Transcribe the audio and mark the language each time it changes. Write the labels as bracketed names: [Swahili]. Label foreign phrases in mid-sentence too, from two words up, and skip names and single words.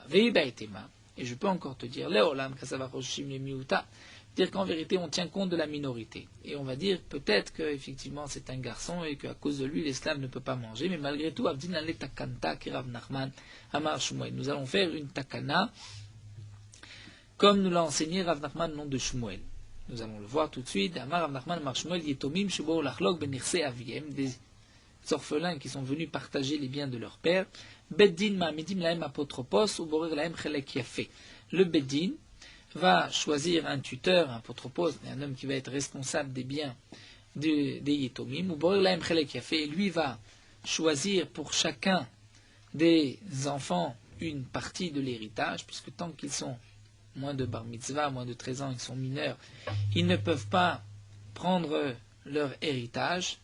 [French] Et je peux encore te dire, dire qu'en vérité on tient compte de la minorité. Et on va dire peut-être qu'effectivement c'est un garçon et qu'à cause de lui l'esclave ne peut pas manger, mais malgré tout, nous allons faire une takana, comme nous l'a enseigné Rav Nachman, nom de Shmuel. Nous allons le voir tout de suite. [Hebrew] אמר רב נחמן אמר שמואל יתומים שבאו לחלוק בנכסי אביהם, [French] des orphelins qui sont venus partager les biens de leur père. [Hebrew] בית דין מעמידים להם אפוטרופוס או בורר להם חלק יפה. [French] Le Beddin va choisir un tuteur, un apotropos, un homme qui va être responsable des biens des Yetomim, [Hebrew] או בורר להם חלק יפה, [French] et lui va choisir pour chacun des enfants une partie de l'héritage, puisque tant qu'ils sont moins de [Hebrew] בר מצווה, [French] moins de 13 ans, ils sont mineurs, ils ne peuvent pas prendre leur héritage.